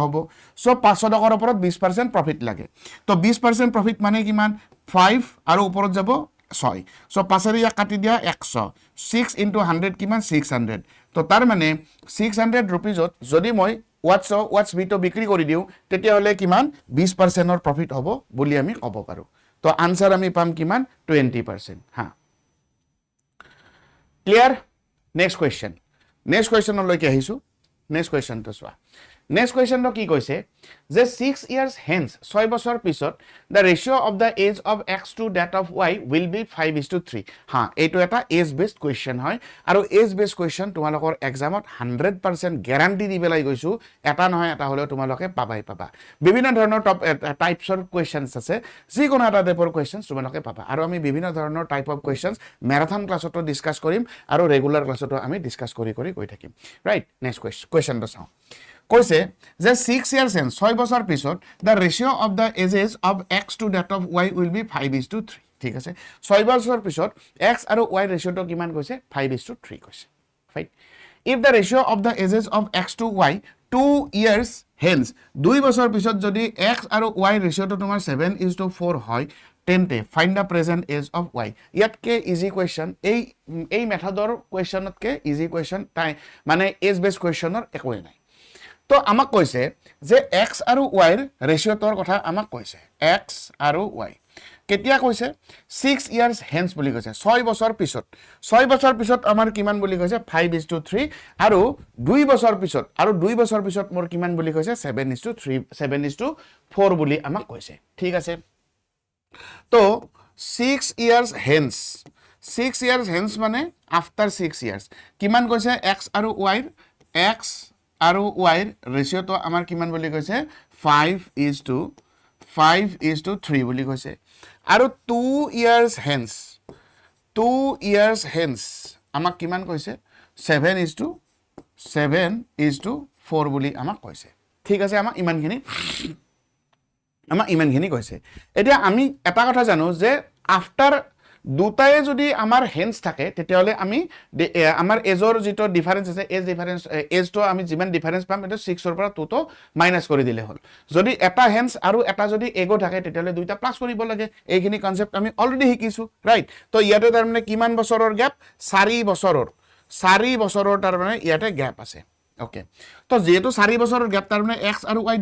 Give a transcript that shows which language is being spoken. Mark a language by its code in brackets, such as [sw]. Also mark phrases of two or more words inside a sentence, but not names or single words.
[as] হ'ব সো 500 টকাৰ ওপৰত 20% প্ৰফিট লাগে তো 20% প্ৰফিট মানে কিমান 5 আৰু ওপৰত যাব 6 সো 5 এর কাটি দিয়া 100 6 into 100 কিমান 600 তো তাৰ মানে 600 रुपीजত যদি মই watch B তো বিক্ৰী কৰি দিও তেতিয়া হলে কিমান 20% ৰ প্ৰফিট হ'ব বুলি আমি ক'ব পাৰো তো আনসাৰ আমি পাম কিমান 20% হা Clear? [en] Next question [as] লৈকে আহিছো [en] next question [as] তো সোৱা [en] next question [as] তো কি কৈছে যে [en] 6 years hence [as] 6 বছৰ পিছত [en] the ratio of the age of x to that of y will be 5:3 [as] হা এইটো এটা [en] age based question [as] হয় আৰু [en] age based question [as] তোমালোকৰ এক্সামত 100% গ্যাৰান্টি দিবেলাই গৈছো এটা নহয় এটা হলেও তোমালোকে পাবাই পাবা বিভিন্ন ধৰণৰ টাইপছৰ কোৱেশ্চনছ আছে যি কোনো এটা টাইপৰ কোৱেশ্চনছ তোমালোকে পাবা আৰু আমি বিভিন্ন ধৰণৰ [en] type of questions marathon class [as] ডিসকাস কৰিম আৰু [en] regular class [as] আমি ডিসকাস কৰি গৈ থাকিম [en] right next question [as] তো চাও কৈছে যে [en] 6 years hence [as] 6 বছৰ পিছত [en] the ratio of the ages of x to that of y will be 5:3 [as] ঠিক আছে 6 বছৰ পিছত x আৰু y ৰেশিও তো কিমান কৈছে 5:3 কৈছে ফাইন [en] if the ratio of the ages of x to y 2 years hence [as] 2 বছৰ পিছত যদি x আৰু y ৰেশিও তো তোমাৰ 7:4 হয় তেন্তে [en] find the present age of y [as] ইয়াতকে [en] easy question [as] এই মেথডৰ কোৱেশ্চনতকে [en] easy question [as] তাই মানে [en] age base question [as] একোই নাই তো আমাক কৈছে যে x আৰু y ৰ ৰেশিও তোৰ কথা আমাক কৈছে x আৰু y কেতিয়া কৈছে [en] 6 years hence [as] বুলি কৈছে 6 বছৰ পিছত আমাৰ কিমান বুলি কৈছে 5:3 আৰু 2 বছৰ পিছত মোৰ কিমান বুলি কৈছে 7:4 বুলি আমাক কৈছে ঠিক আছে তো [en] 6 years hence [as] মানে [en] after 6 years [as] কিমান কৈছে x আৰু y x আৰু y ৰেশিও তো আমাৰ কিমান বুলি কৈছে 5:3 বুলি কৈছে আৰু [en] 2 years hence [as] আমাক কিমান কৈছে 7:4 বুলি আমাক কৈছে ঠিক আছে আমাক ইমানখিনি কৈছে এতিয়া আমি এটা কথা জানো যে আফটাৰ দুটাই যদি আমাৰ হেন্স থাকে তেতিয়ালে আমি আমাৰ এজৰ যেটো ডিফারেন্স আছে এজ তো আমি যিমান ডিফারেন্স পাম এটা 6 ৰ পৰা 2 তো মাইনাস কৰি দিলে হল যদি এটা হেন্স আৰু এটা যদি এগো থাকে তেতিয়ালে দুইটা প্লাস কৰিব লাগে এইখিনি কনসেপ্ট আমি অলৰেডি শিকিছো ৰাইট তো ইয়াতে তাৰ মানে কিমান বছৰৰ গ্যাপ 4 বছৰৰ তাৰ মানে ইয়াতে গ্যাপ আছে ওকে তো যেহেতু 4 বছৰৰ গ্যাপ তাৰ মানে x আৰু y